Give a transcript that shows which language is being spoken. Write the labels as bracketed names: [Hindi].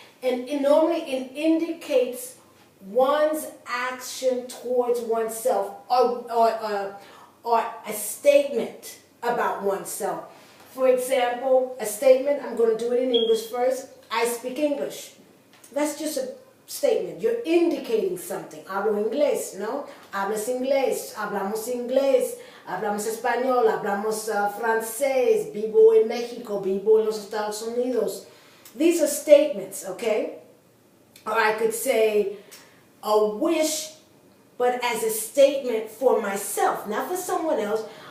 [English] And normally it indicates one's action towards oneself or a statement about oneself. For example, a statement, I'm going to do it in English first. I speak English. That's just a statement. You're indicating something. [Spanish] Hablo inglés, ¿no? Hablas inglés, hablamos inglés, hablamos español, hablamos francés, vivo en México, vivo en los Estados Unidos. [English] These are statements, okay? Or I could say a wish, but as a statement for myself, not for someone else.